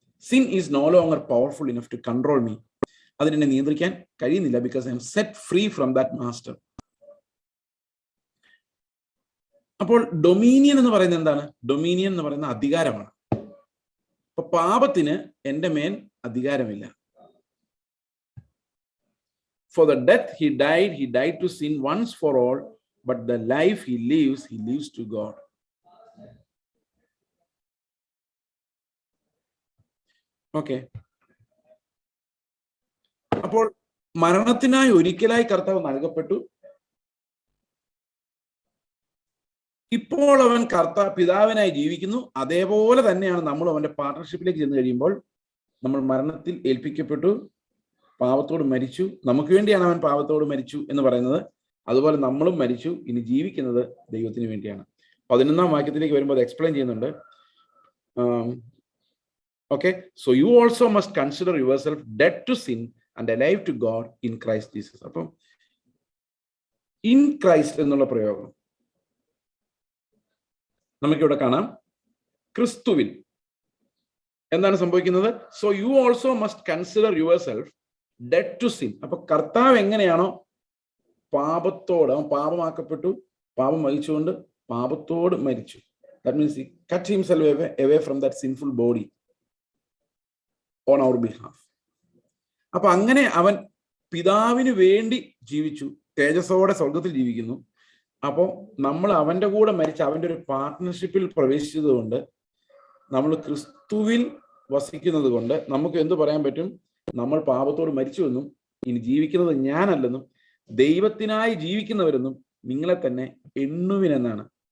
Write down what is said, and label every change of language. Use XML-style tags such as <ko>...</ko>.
<en>Sin is no longer powerful enough to control me.</en> <ml>അതിനെ നിയന്ത്രിക്കാൻ കഴിയുന്നില്ല.</ml> <en>Because I am set free from that master.</en> <ml>അപ്പോൾ dominion എന്ന് പറയുന്നത് എന്താണ്? ഡൊമീനിയൻ എന്ന് പറയുന്ന അധികാരമാണ്. അപ്പൊ പാപത്തിന് എന്റെ മേൽ അധികാരമില്ല.</ml> <en>For the death he died to sin once for all, but the life he lives to God. Okay.</en> <ml>അപ്പോൾ മരണത്തിനായി ഒരിക്കലായി കർത്താവ് നൽകപ്പെട്ടു. ഇപ്പോൾ അവൻ പിതാവിനായി ജീവിക്കുന്നു. അതേപോലെ തന്നെയാണ് നമ്മൾ അവന്റെ പാർട്ണർഷിപ്പിലേക്ക് ചെന്ന് കഴിയുമ്പോൾ നമ്മൾ മരണത്തിൽ ഏൽപ്പിക്കപ്പെട്ടു, പാപത്തോട് മരിച്ചു. നമുക്ക് വേണ്ടിയാണ് അവൻ പാപത്തോട് മരിച്ചു എന്ന് പറയുന്നത്. അതുപോലെ നമ്മളും മരിച്ചു, ഇനി ജീവിക്കുന്നത് ദൈവത്തിന് വേണ്ടിയാണ്. 11-ാം വാക്യത്തിലേക്ക് വരുമ്പോൾ അത് എക്സ്പ്ലെയിൻ ചെയ്യുന്നുണ്ട്.</ml> <en>Okay, so you also must consider yourself dead to sin and alive to God in Christ Jesus.</en> <ml>അപ്പം ഇൻ ക്രൈസ്റ്റ് എന്നുള്ള പ്രയോഗം നമുക്കിവിടെ കാണാം. ക്രിസ്തുവിൽ എന്താണ് സംഭവിക്കുന്നത്?</ml> <en>So you also must consider yourself dead to sin.</en> <ml>അപ്പൊ കർത്താവ് എങ്ങനെയാണോ പാപത്തോട്, അവൻ പാപമാക്കപ്പെട്ടു, പാപം വഹിച്ചുകൊണ്ട് പാപത്തോട് മരിച്ചു.</ml> <en>That means he cut himself away from that sinful body on our behalf.</en> <ml>അപ്പൊ അങ്ങനെ അവൻ പിതാവിന് വേണ്ടി ജീവിച്ചു, തേജസ്സോടെ സ്വർഗത്തിൽ ജീവിക്കുന്നു. അപ്പോൾ നമ്മൾ അവന്റെ കൂടെ മരിച്ച് അവന്റെ ഒരു പാർട്ട്ണർഷിപ്പിൽ പ്രവേശിച്ചതുകൊണ്ട്, നമ്മൾ ക്രിസ്തുവിൽ വസിക്കുന്നത് കൊണ്ട് നമുക്ക് എന്ത് പറയാൻ പറ്റും? നമ്മൾ പാപത്തോട് മരിച്ചുവെന്നും ഇനി ജീവിക്കുന്നത് ഞാനല്ലെന്നും ദൈവത്തിനായി ജീവിക്കുന്നവരെന്നും നിങ്ങളെ തന്നെ എണ്ണുവിനെന്നാണ്.</ml>